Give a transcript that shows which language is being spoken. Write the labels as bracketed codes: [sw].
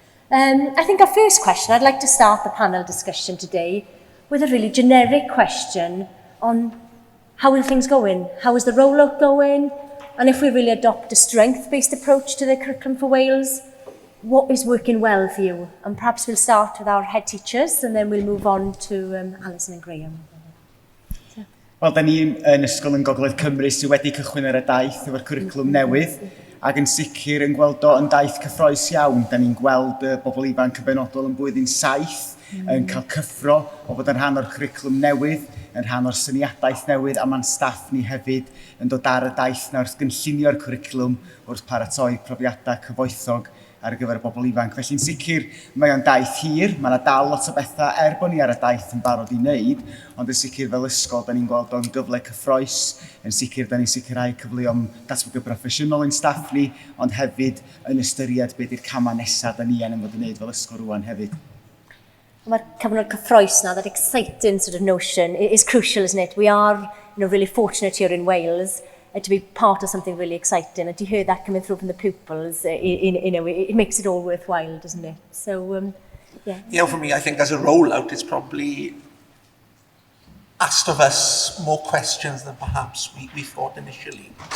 [en] I think our first question, I'd like to start the panel discussion today with a really generic question on how are things going? How is the rollout going? And if we really adopt a strength-based approach to the curriculum for Wales, what is working well for you? And perhaps we'll start with our head teachers and then we'll move on to Alison and Graham. [cy] Wel, da ni yn Ysgol yn Gogledd Cymru sydd wedi cychwyn ar y daith efo'r cwricwlwm newydd. ac yn sicr yn gweld o yn daith cyffroes iawn. Da ni'n gweld bobl ifanc yn benodol yn blwyddyn 7 yn cael cyffro o fod yn rhan o'r cwricwlwm newydd, yn rhan o'r syniadaeth newydd, a mae'n staff ni hefyd yn dod ar y daith na wrth gynllunio'r cwricwlwm wrth paratoi profiadau cyfoethog ar gyfer y bobl ifanc. Felly'n sicr mae o'n daith hir, mae yna dal lot o bethau bo ni ar y daith yn barod i wneud, ond yn sicr fel ysgol, da ni'n gweld o'n gyfle cyffroes, yn sicr da ni'n sicrhau cyfleoedd datblygu proffesiynol yn staff ni, ond hefyd yn ystyried beth yw'r camau nesaf da ni yn fod yn wneud fel ysgol rwan hefyd. Mae'r cyfnod cyffroes na, [en] that exciting sort of notion is crucial, isn't it? We are really fortunate here in Wales to be part of something really exciting. And to hear that coming through from the pupils, it makes it all worthwhile, doesn't it? So, yeah. You know, for me, I think as a rollout, it's probably asked of us more questions than perhaps we thought initially.